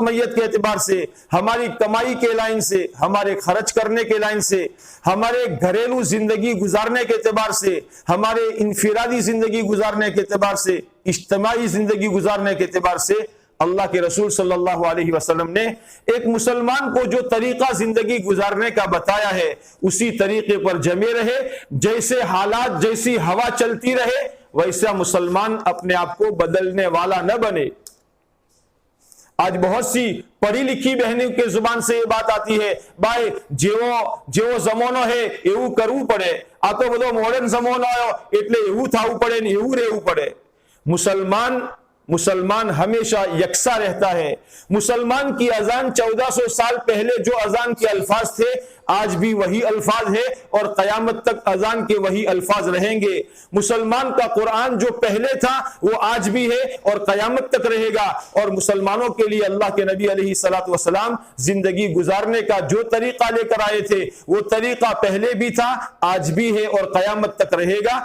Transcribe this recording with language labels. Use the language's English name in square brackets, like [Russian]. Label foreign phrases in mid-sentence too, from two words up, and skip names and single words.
[Urdu] میت کے اعتبار سے، ہماری کمائی کے لائن سے، ہمارے خرچ کرنے کے لائن سے، ہمارے گھریلو زندگی گزارنے کے اعتبار سے، ہمارے انفرادی زندگی گزارنے کے اعتبار سے، اجتماعی زندگی گزارنے کے اعتبار سے اللہ کے رسول صلی اللہ علیہ وسلم نے ایک مسلمان کو جو طریقہ زندگی گزارنے کا بتایا ہے اسی طریقے پر جمے رہے، جیسے حالات جیسی ہوا چلتی رہے ویسا مسلمان اپنے آپ کو بدلنے والا نہ بنے۔ آج بہت سی پڑھی لکھی بہنوں کے زبان سے یہ بات آتی ہے بھائی [Gujarati] જેવો જમાનો ہے એવું કરવું પડે، આ તો બધો મોડર્ન જમાનો આવ્યો એટલે એવું થવું પડે ને એવું રહેવું પડે۔ [Urdu] مسلمان ہمیشہ یکساں رہتا ہے۔ مسلمان کی اذان 1400 سال پہلے جو اذان کے الفاظ تھے آج بھی وہی الفاظ ہے اور قیامت تک اذان کے وہی الفاظ رہیں گے۔ مسلمان کا قرآن جو پہلے تھا وہ آج بھی ہے اور قیامت تک رہے گا، اور مسلمانوں کے لیے اللہ کے نبی علیہ الصلوۃ والسلام زندگی گزارنے کا جو طریقہ لے کر آئے تھے وہ طریقہ پہلے بھی تھا، آج بھی ہے اور قیامت تک رہے گا۔